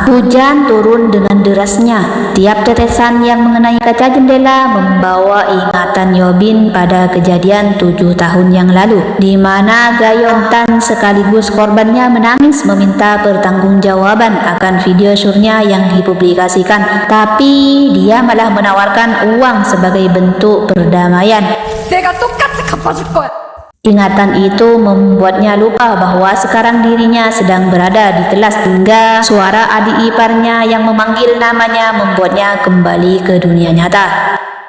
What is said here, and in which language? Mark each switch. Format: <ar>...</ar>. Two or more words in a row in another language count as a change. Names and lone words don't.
<id>Hujan turun dengan derasnya. Tiap tetesan yang mengenai kaca jendela membawa ingatan Hyobin pada kejadian 7 tahun yang lalu, di mana Gayong Tan sekaligus korbannya menangis meminta pertanggungjawaban akan video syurnya yang dipublikasikan. Tapi dia malah menawarkan uang sebagai bentuk perdamaian.</id> <ko>내가 똑같이 갚아줄 거야.</ko> <id>Ingatan itu membuatnya lupa bahwa sekarang dirinya sedang berada di kelas, hingga suara adik iparnya yang memanggil namanya membuatnya kembali ke dunia nyata.</id>